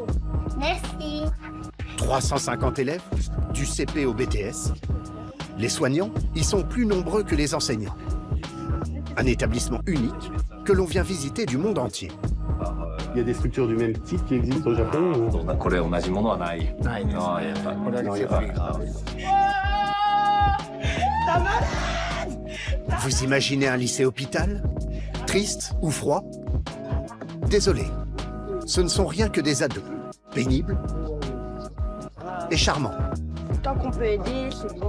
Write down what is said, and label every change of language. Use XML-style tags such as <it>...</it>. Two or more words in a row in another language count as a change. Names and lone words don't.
<fr>Merci. 350 élèves, du CP au BTS. Les soignants y sont plus nombreux que les enseignants. Un établissement unique que l'on vient visiter du monde entier. Il y a des structures du même type qui existent au Japon ou...</fr> <ja>これ同じものはない。ないです。ああ、やっぱこれは季節が。</ja> <fr>Vous imaginez un lycée-hôpital? Triste ou froid? Désolé, ce ne sont rien que des ados, pénibles et charmants. Tant qu'on peut aider, c'est bien.</fr>